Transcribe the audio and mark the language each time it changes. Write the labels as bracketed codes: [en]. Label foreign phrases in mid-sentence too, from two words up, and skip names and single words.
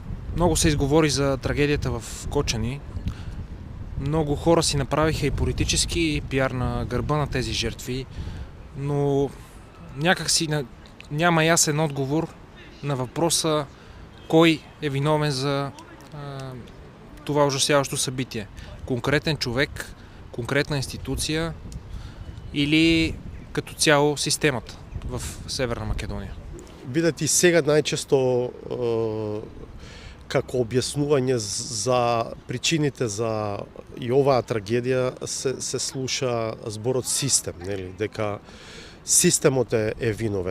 [bg] Много се изговори за трагедията в Кочани. Много хора си направиха и политически и пиар на гърба на тези жертви, но някакси няма ясен отговор на въпроса кой е виновен за това ужасяващо събитие. Конкретен човек, конкретна институция или като цяло системата в Северна Македонија? [mk] Бидат и сега најчесто како објаснување за причините за и оваа трагедија се слуша зборот систем, нели, дека системот е виновен.